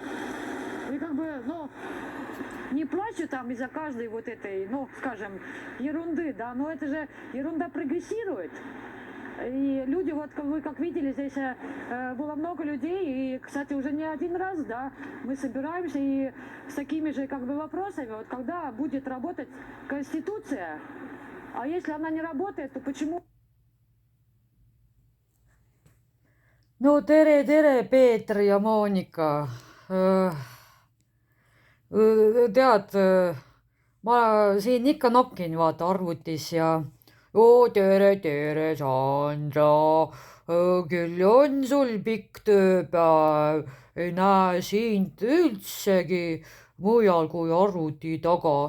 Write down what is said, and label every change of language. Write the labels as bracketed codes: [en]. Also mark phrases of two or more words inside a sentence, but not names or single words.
[ru] И не плачу там из-за каждой вот этой, скажем, ерунды, да, но это же ерунда прогрессирует. И люди, вы как видели, здесь было много людей, и, кстати, уже не один раз, да, мы собираемся и с такими же вопросами, когда будет работать Конституция, а если она не работает, то почему? [et] No tere, Peeter ja Moonika. Tead, ma siin ikka nokkin vaata arvutis ja tere, Sandra, küll on sul pikk tööpäev, ei näe sind üldsegi mujal kui arvuti taga.